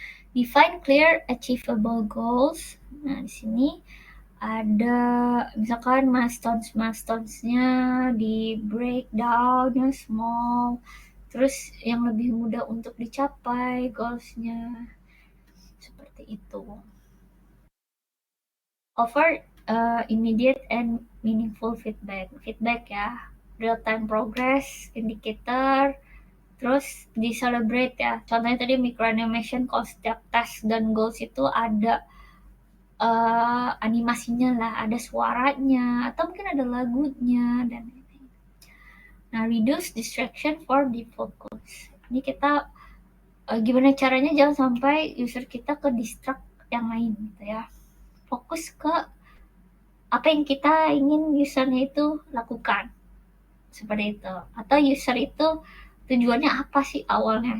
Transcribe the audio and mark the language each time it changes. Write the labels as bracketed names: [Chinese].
[English] Define clear achievable goals. [Indonesian] Nah di sini ada misalkan milestones-nya di breakdown yang small, terus yang lebih mudah untuk dicapai goals-nya, seperti itu. [English] Offer immediate and meaningful feedback ya, real time progress indicator, [Indonesian] terus di [English] celebrate ya. [Indonesian] Contohnya tadi micro animation, kalau setiap task dan goals itu ada animasinya lah, ada suaranya, atau mungkin ada lagunya, dan lain-lain. [English] Nah, reduce distraction for deep focus. [Indonesian] Ini kita gimana caranya jangan sampai user kita ke distract yang lain gitu ya. Fokus ke apa yang kita ingin usernya itu lakukan. Seperti itu. Atau user itu tujuannya apa sih awalnya.